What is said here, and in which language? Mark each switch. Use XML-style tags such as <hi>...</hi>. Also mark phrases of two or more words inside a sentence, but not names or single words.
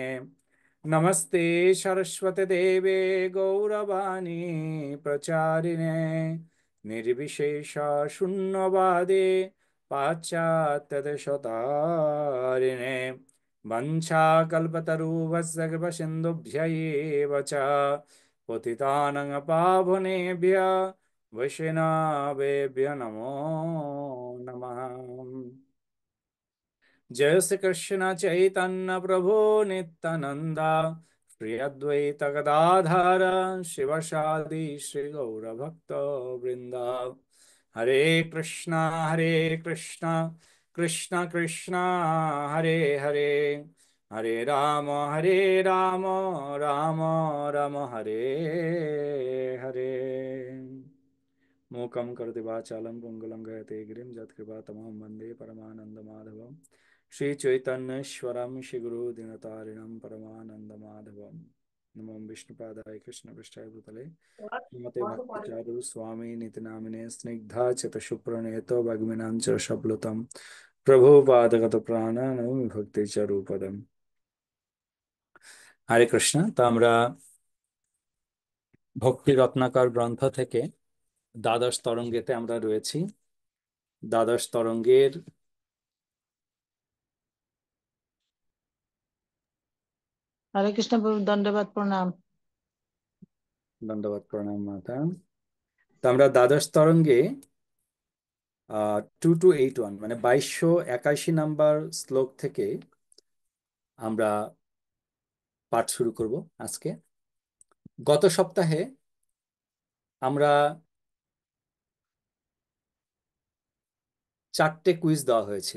<sa>नमस्ते सरस्वती देवे गौरवाणी प्रचारिणे निर्विशेष शून्यवादे पाश्चात्यदेशतारिणे वंशाकल्पतरुभ्यश्च कृपासिन्धुभ्य एव च पतितानां पावनेभ्य वैष्णवेभ्यो नमो नमः। जय श्री कृष्ण चैतन्य प्रभु नित्यानंद श्री अद्वैत गदाधर शिवशादि श्री गौर भक्त वृंद। हरे कृष्णा कृष्ण कृष्ण हरे हरे, हरे राम राम राम हरे हरे। मूकं करोति वाचालं पंगुलं गयते गिरिं यत्कृपातमहं वन्दे परमानन्दमाधवं। श्रीचैतन्येश्वरं श्रीगुरुदीनतारिणं परमानन्दमाधवं। नमो विष्णुपादाय कृष्णपृष्ठाय भूतले श्रीमते भक्तिचारु स्वामी नितिनामिने स्निग्धा चतुष्प्रणेतो भग्मिनां च शप्लुतं प्रभुपादगत प्राण नमामि भक्ति चरूपदम। हरे कृष्ण।</sa> <bn>তো আমরা ভক্তি রত্নাকর গ্রন্থ থেকে দ্বাদশ তরঙ্গেতে আমরা রয়েছি। দ্বাদশ তরঙ্গের</bn> <sa>हरे कृष्ण प्रभु दंडवत प्रणाम। दंडवत प्रणाम माता।</sa> <bn>তো আমরা দ্বাদশ তরঙ্গে 2281 মানে 2281 নাম্বার শ্লোক থেকে আমরা পাঠ শুরু করব আজকে। গত সপ্তাহে আমরা 4টে কুইজ দেওয়া হয়েছিল।</bn>